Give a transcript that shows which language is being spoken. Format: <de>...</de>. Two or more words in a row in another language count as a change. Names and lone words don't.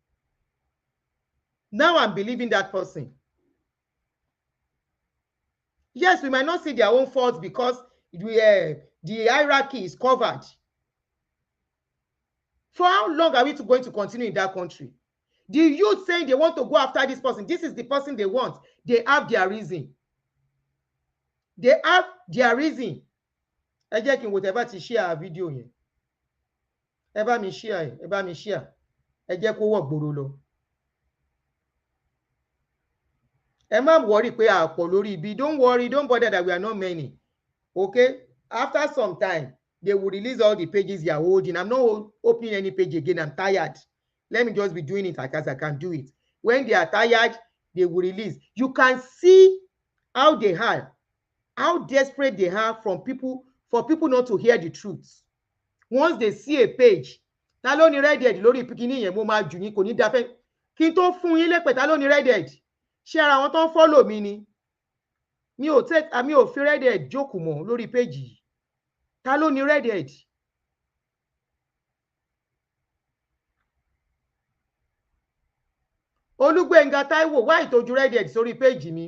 <en>Now I'm believing that person. Yes, we might not see their own faults because the hierarchy is covered. For how long are we going to continue in that country? The youth saying they want to go after this person. This is the person they want. They have their reason. They have their reason.</en> <yo>Ẹ jẹ́ kí n wò tẹ́ bá ti share video yẹn. Ẹ bá mi share, ẹ bá mi share. Ẹ jẹ́ kó wọ̀ gbòòrò lọ. ẹ má worry pé àpọ̀ lórí ibi.</yo> <en>Don't worry, don't bother that we are not many. Okay? After some time, they will release all the pages you are holding. I'm not opening any page again. I'm tired. Let me just be doing it as I can do it. When they are tired, they will release. You can see how they are, how desperate they are for people not to hear the truth. Once they see a page,</en> <yo>ta ló ní Reddit lórí pikini yẹn, mo máa jù yín, kò ní dáfẹ́ kí n tó fún yín lépè. Ta ló ní Reddit? Ṣé ara wọn tó ń follow mi ni? Mi ò fi Reddit jókòó mọ́ lórí page yìí. Ta ló ní Reddit? Olúgbénga Táíwò, wá ìtọ́jú Reddit sórí page mi.</yo>